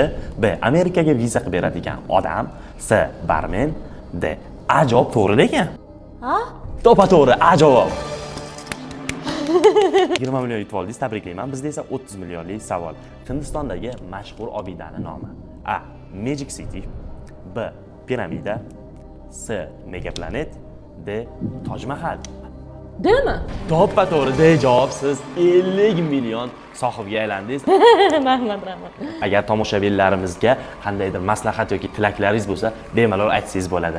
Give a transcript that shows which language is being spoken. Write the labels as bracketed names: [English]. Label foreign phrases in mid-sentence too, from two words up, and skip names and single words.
[Uzbek] B. Amerikaga viza qilib beradigan odam. C. Barmen. D. A javob to'g'ri lekin. Ha? To'g'ri, A javob. 20 million yutib oldingiz, tabriklayman. Bizda esa 30 millionlik savol. Hindistondagi mashhur obidani nomi. A. Magic City. B. Piramida. C. Megaplanet. D. Toj Mahal. Demi? To'g'ri, D javob. Siz 50 million sohibiga aylandingiz. Rahmat. Agar tomoshabinlarimizga qandaydir maslahat yoki tilaklaringiz bo'lsa, bemalol aytsangiz bo'ladi.